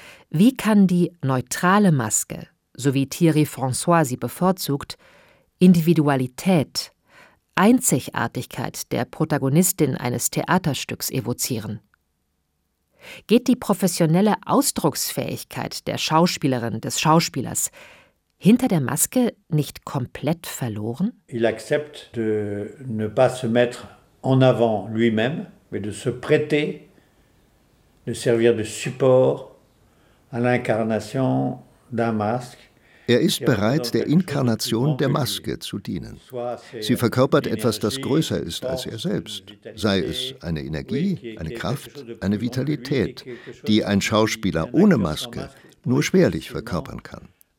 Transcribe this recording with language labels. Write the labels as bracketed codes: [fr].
[de] Wie kann die neutrale Maske, so wie Thierry François sie bevorzugt, Individualität, Einzigartigkeit der Protagonistin eines Theaterstücks evozieren? Geht die professionelle Ausdrucksfähigkeit der Schauspielerin, des Schauspielers hinter der Maske nicht komplett verloren? [fr] Il accepte de ne pas se mettre en avant lui-même, mais de se prêter, de servir de support à l'incarnation d'un masque. [de] Er ist bereit, der Inkarnation der Maske zu dienen. Sie verkörpert etwas, das größer ist als er selbst, sei es eine Energie, eine Kraft, eine Vitalität, die ein Schauspieler ohne Maske nur schwerlich verkörpern kann.